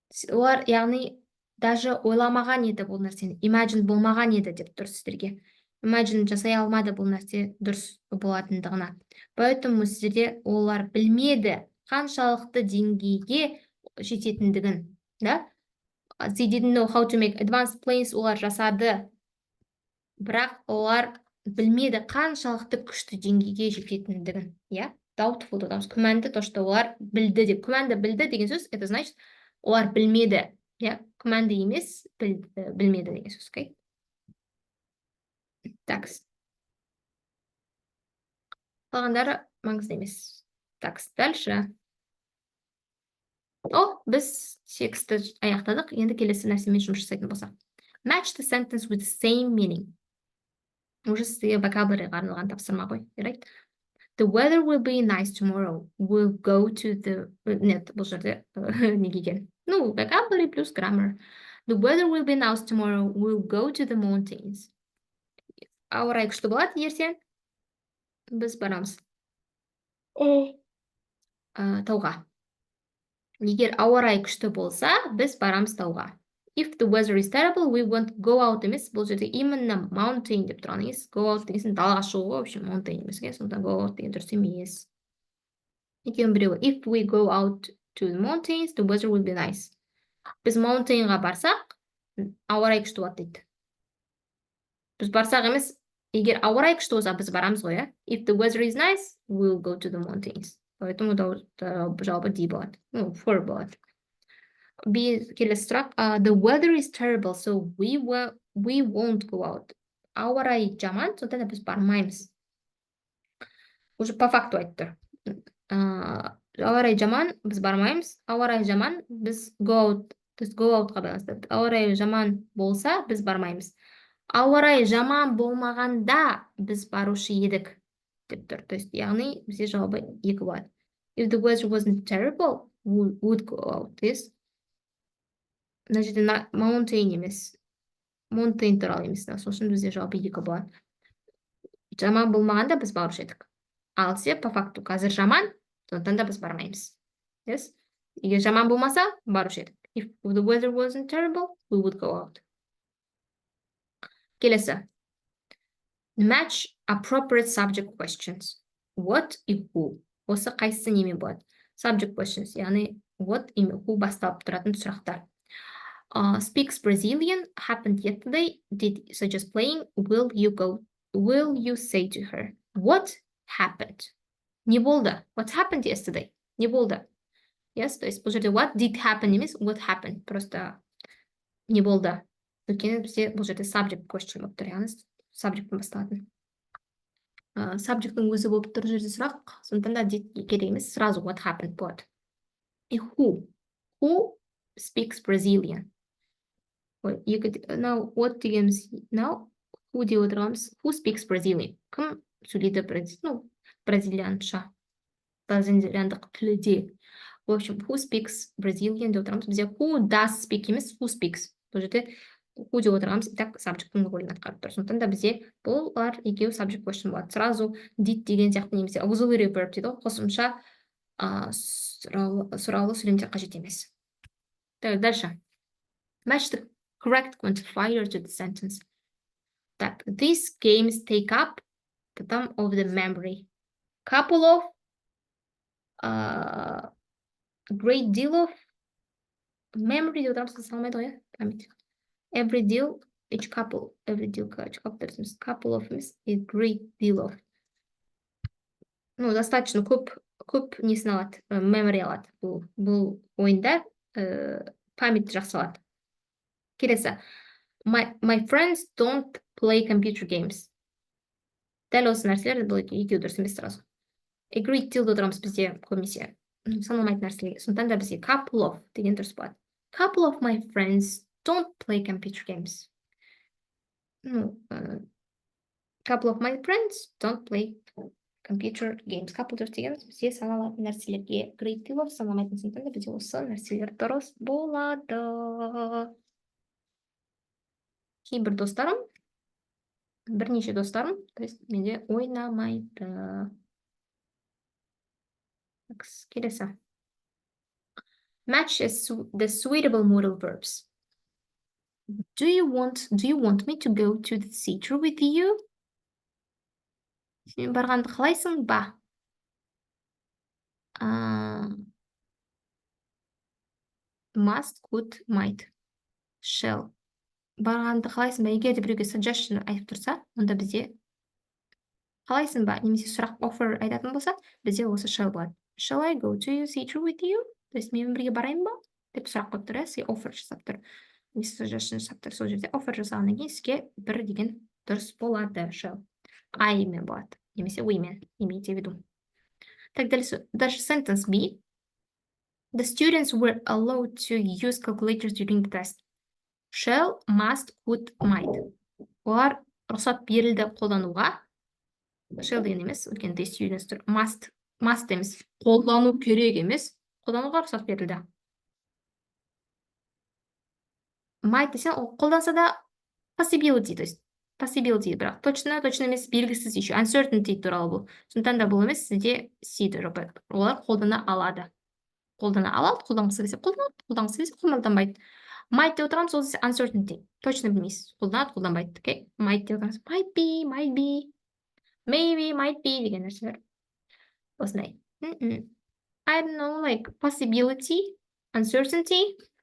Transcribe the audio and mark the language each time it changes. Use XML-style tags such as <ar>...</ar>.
<kk>Олар, яғни, даже ойламаған еді бұл нәрсені. Imagine болмаған еді деп дұрыс сіздерге. Imagine жасай алмады бұл нәрсе дұрыс болатындығына. Поэтому сіздерде олар білмеді қаншалықты деңгейге жететіндігін.</kk> <ru>Да?</ru> <en>They didn't know how to make advanced planes.</en> <kk>Олар жасады. Бірақ олар білмеді қаншалықты күшті деңгейге жететіндігін.</kk> <en>Yeah?</en> <kk>Doubtful, күмәнді,</kk> <ru>то, что</ru> <kk>олар білді деп. Күмәнді білді деген сөз,</kk> <ru>это значит,</ru> <kk>олар білмеді. Күмәнді емес, білмеді деген сөз.</kk> <en>Okay?</en> <kk>Текст. Қалғандары маңызды емес. Текст.</kk> <ru>Дальше.</ru> <kk>Біз тексті аяқтадық. Енді келесі нәрсемен жұмыс жасайтын болсақ.</kk> <en>Match the sentence with the same meaning.</en> <kk>Уже сізге vocabularyға арналған тапсырма ғой.</kk> <en>Right? The weather will be nice tomorrow. We'll go to the...</en> <kk>Нет, бұл жерде неге екен?</kk> <en>Vocabulary плюс grammar. The weather will be nice tomorrow. We'll go to the mountains.</en> <kk>Ауа райы күшті болады ертең. Біз барамыз. Тауға. Егер ауа райы күшті болса, біз барамыз тауға.</kk> <en>If the weather is terrible, we won't go out емес.</en> <kk>Бұл жерде именно mountain деп тұрған емес. Go out дегенсін далаға шығу, в общем, mountain емес. Сондықтан go out деген дұрыс емес. Екеуін біреуі.</kk> <en>If we go out to the mountains, the weather will be nice.</en> <kk>Біз mountainға барсақ, ауа райы күшті болады дейді. Біз барсақ емес, егер ауа райы күшті болса, біз барамыз ғой.</kk> <en>If the weather is nice, we'll go to the mountains.</en> <kk>Поэтому жауабы D болады. For болады. Келесі сұрақ.</kk> <en>The weather is terrible, so we won't go out.</en> <kk>Ауа райы жаман, сондықтан біз бармаймыз.</kk> <ru>Уже по факту</ru> <kk>айтты. Ауа райы жаман, біз бармаймыз. Ауа райы жаман, біз go outқа байланысты. Ауа райы жаман болса, біз бармаймыз. Ауа райы жаман болмағанда біз барушы едік деп тұр.</kk> <ru>То есть,</ru> <kk>яғни бізде жауабы екі болады.</kk> <en>If the weather wasn't terrible, we would go out.</en> <kk>Мына жерде mountain емес. Mountain туралы емес. Сол үшін бізде жауабы екі болады. Жаман болмағанда біз барушы едік. Ал сізде по факту қазір жаман, сондықтан да біз бармаймыз. Егер жаман болмаса, барушы едік.</kk> <en>If the weather wasn't terrible, we would go out.</en> <kk>Келесі.</kk> <en>Match appropriate subject questions. What и who.</en> <kk>Осы қайсысы немен болады? Subject questions, яғни what и who басталып тұратын сұрақтар.</kk> <en>Speaks Brazilian, happened yesterday, did suggest playing, will you say to her? What happened? Не болды? What happened yesterday?</en> <kk>Не болды?</kk> <en>Yes, то есть</en> <kk>бұл жерде</kk> <en>what did happen емес, what happened.</en> <kk>Просто не болды. Өйткені бізде бұл жерде subject question болып тұр, яғни subjectпен басталатын. Subject'ың өзі болып тұр жерде сұрақ, сондықтан да did керек емес, сразу what happened болады.</kk> <en>И who? Who speaks Brazilian? Now, what</en> <kk>дегеніміз?</kk> <en>Now, who</en> <kk>деп отырғанымыз?</kk> <en>Who speaks Brazilian?</en> <kk>Кім сөйлейді бразилианша? Бразилиандық тілде.</kk> <ru>В общем,</ru> <en>who speaks Brazilian</en> <kk>деп отырғанымыз? Бізде</kk> <en>who does speak емес, who speaks.</en> <kk>Бұл жерде who деп отырғанымыз, и так subject'ың рөлін атқарып тұр. Сондықтан да бізде бұлар екеуі subject question болады. Сразу did деген сияқты немесе auxiliary verb дейді ғой, қосымша сұраулы сөйлемдер қажет емес.</kk> <ru>Дальше.</ru> <en>Match the correct quantifier to the sentence. Так, these games take up the time of the memory. Couple of</en> <kk>great deal of memory деп отырамыз, қыса алмайды ғой, память.</kk> <en>Every deal, each couple, every deal, each couple, couple of емес, a great deal of.</en> <kk>Ну, достаточно көп несін алады, memory алады. Бұл ойында память жақсы алады. Келесі.</kk> <en>My friends don't play computer games.</en> <kk>Дәл осы нәрселер бұл екеуі дұрыс емес сразу. A great deal отырамыз бізде көбінесе саналмайтын нәрселерге. Сондықтан да бізге couple of деген дұрыс болады.</kk> <en>Couple of my friends don't play computer games. Ну, couple of my friends don't play computer games.</en> <kk>Couple дұрыс дегеніміз бізде саналатын нәрселерге great deal of саналмайтын, сондықтан да бізде осы нәрселер дұрыс болады. Кейбір достарым, бірнеше достарым, то есть менде ойнамайды. Келесі.</kk> <en>Match the suitable modal verbs. Do you want me to go to the theater with you?</en> <kk>Сен барғанды қалайсың ба?</kk> <en>Must, could, might, shall.</en> <kk>Барғанды қалайсың ба? Егер де біреуге suggestion айтып тұрса, онда бізде қалайсың ба? Немесе сұрақ offer айтатын болса, бізде осы shall болады.</kk> <en>Shall I go to the theater with you?</en> <kk>То есть мен бірге барайын ба? Деп сұрақ қойып тұр, сізге offer жасап тұр. Немесе suggestion жасап тұр. Сол жерде offer жасағаннан кейін сізге бір деген дұрыс болады. Shall. I мен болады. Немесе we мен.</kk> <ru>Имейте в виду. Так, дальше sentence B.</ru> <en>The students were allowed to use calculators during the test. Shall, must, could, might.</en> <kk>Олар рұқсат берілді қолдануға. Shall деген емес, өйткені the students тұр. Must емес, қолдану керек емес. Қолдануға рұқсат берілді. Might десе, ол қолданса да possibility, то есть possibility, бірақ точно емес, белгісіз еще. Uncertainty туралы бұл. Сондықтан да бұл емес, сізде C тұрып. Олар қолдана алады. Қолданғысы келсе қолданады, қолданғысы келсе қолданбайды. Might деп отырамыз, ол uncertainty. Точно білмейсіз. Қолданады, қолданбайды.</kk> <en>Okay?</en> <kk>Might деп отырамыз.</kk> <en>Might be, maybe, might be</en> <kk>деген нәрселер. Осындай.</kk> <en>I don't know, like possibility, uncertainty.</en>